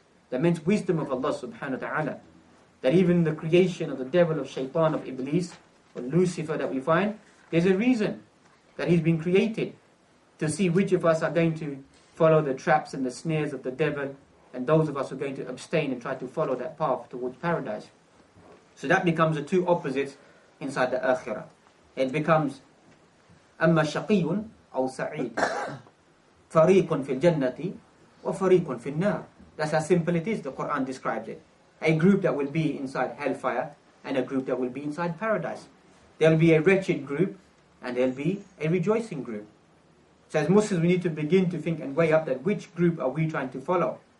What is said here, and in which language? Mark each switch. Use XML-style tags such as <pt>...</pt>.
<en>That means wisdom of Allah subhanahu wa ta'ala. That even the creation of the devil, of shaitan, of Iblis, or Lucifer that we find, there's a reason that he's been created. To see which of us are going to follow the traps and the snares of the devil, and those of us who are going to abstain and try to follow that path towards paradise. So that becomes the two opposites inside the akhirah. It becomes</en> <ar>أَمَّا شَقِيٌّ أَوْ سَعِيدٌ فَرِيقٌ فِي الْجَنَّةِ وَفَرِيقٌ فِي النَّارِ.</ar> <en>That's how simple it is. The Quran describes it. A group that will be inside hellfire and a group that will be inside paradise. There will be a wretched group and there will be a rejoicing group. So as Muslims we need to begin to think and weigh up that which group are we trying to follow?</en>